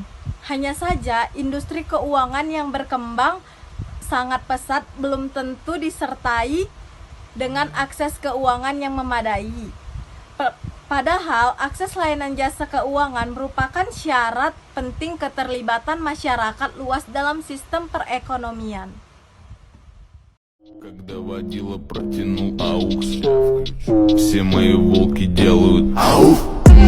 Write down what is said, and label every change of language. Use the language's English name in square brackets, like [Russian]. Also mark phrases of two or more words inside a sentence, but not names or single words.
[Indonesian] Hanya saja, industri keuangan yang berkembang sangat pesat belum tentu disertai dengan akses keuangan yang memadai. Padahal, akses layanan jasa keuangan merupakan syarat penting keterlibatan masyarakat luas dalam sistem perekonomian. [Russian] Когда водила протянул аукс, все мои волки делают ауф.